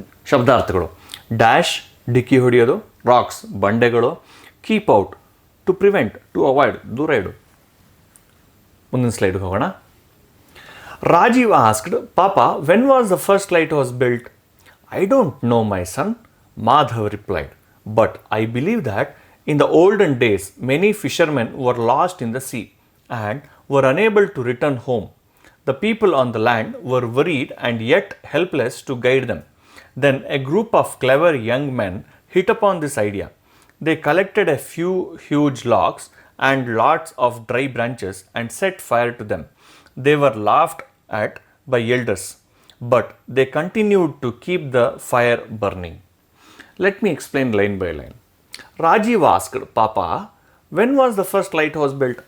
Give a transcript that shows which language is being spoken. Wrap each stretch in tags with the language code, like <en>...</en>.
<kn>ಶಬ್ದಾರ್ಥಗಳು: dash, ಡಿಕ್ಕಿ ಹೊಡೆಯೋದು; racks, ಬಂಡೆಗಳು; keep out,</kn> <en>to prevent, to avoid,</en> <kn>ದೂರ ಇಡು. ಮುಂದಿನ ಸ್ಲೈಡ್ಗೆ ಹೋಗೋಣ.</kn> <en>Rajeev asked, papa, when was the first lighthouse built? I don't know my son, Madhav replied, but I believe that in the olden days many fishermen were lost in the sea and were unable to return home. The people on the land were worried and yet helpless to guide them. Then a group of clever young men hit upon this idea. They collected a few huge logs and lots of dry branches and set fire to them. They were laughed at by elders, but they continued to keep the fire burning. Let me explain line by line. Rajeev asked, papa, when was the first lighthouse built?</en>